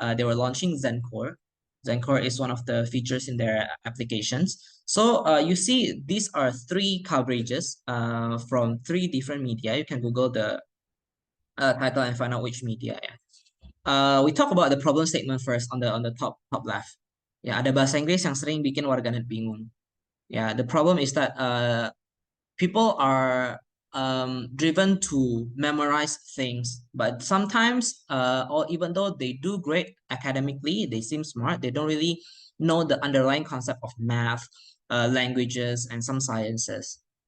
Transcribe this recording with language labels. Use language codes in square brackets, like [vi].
[en] They were launching Zencore. Zencore is one of the features in their applications. So you see, these are 3 coverages from 3 different media. You can Google the title and find out which media. We talk about the problem statement first on the top left. [id] Ada bahasa Inggris yang sering bikin warganet bingung. [en] The problem is that people are driven to memorize things, but sometimes, or even though they do great academically, they seem smart, they don't really know the underlying concept of math, languages, and some sciences.